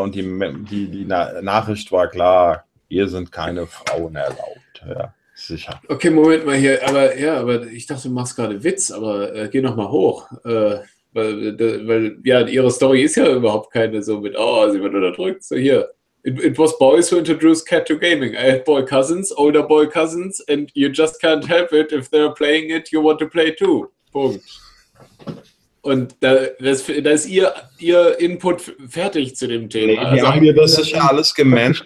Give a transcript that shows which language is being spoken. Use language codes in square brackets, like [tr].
[de] Und die Nachricht war klar, hier sind keine Frauen erlaubt. Ja, sicher. Okay, Moment mal hier. Aber ich dachte, du machst gerade Witz, aber geh noch mal hoch. Weil ihre Story ist ja überhaupt keine so mit, oh, sie wird unterdrückt. So hier. [en] It was boys who introduced cat to gaming. I had boy cousins, older boy cousins, and you just can't help it. If they're playing it, you want to play too. [de] Punkt. Und da ist ihr Input fertig zu dem Thema. Nee, also, haben wir das sicher ja alles gemanagt